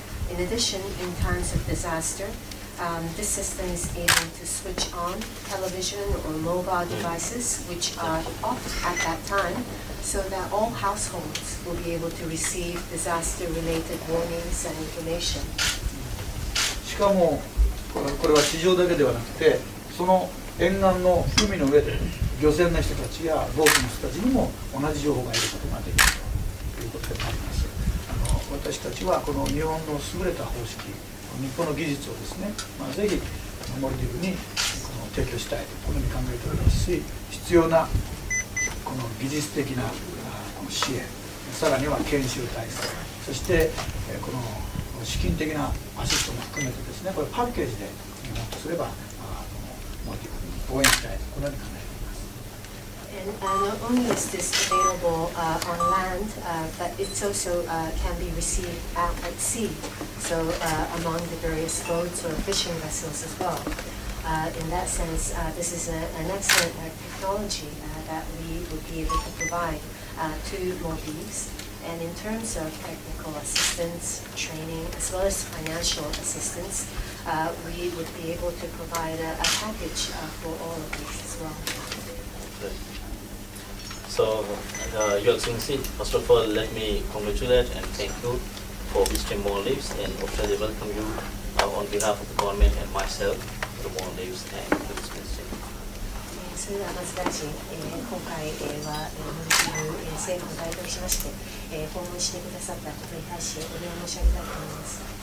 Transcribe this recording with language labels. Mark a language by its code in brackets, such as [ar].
[en] In addition, in times of disaster, this system is able to switch on television or mobile devices which are off at that time, so that all households will be able to receive disaster-related warnings and information. [ja] しかもこれは地上だけではなくて、その沿岸の海の上で漁船の人たちやボートの人たちにも同じ情報が得ることができるということであります。私たちはこの日本の優れた方式、日本の技術をですね、ぜひモルディブに提供したいとこのように考えておりますし、必要なこの技術的なこの支援、さらには研修体制、そしてこの資金的なアシストも含めてですね、これパッケージで日本とすればモルディブに応援したいとこのように考えております。 [en] And not only is this available on land, but it's also can be received out at sea, so among the various boats or fishing vessels as well. In that sense, this is an excellent technology that we would be able to provide to Maldives. And in terms of technical assistance, training, as well as financial assistance, we would be able to provide a package for all of these as well. So, Your Excellency, first of all, let me congratulate and thank you for visiting Maldives and officially welcome you on behalf of the government and myself to Maldives and to this ministry. [ja] それではまず大臣、今回はモルディブ政府を代表しまして訪問してくださったことに対しお礼を申し上げたいと思います。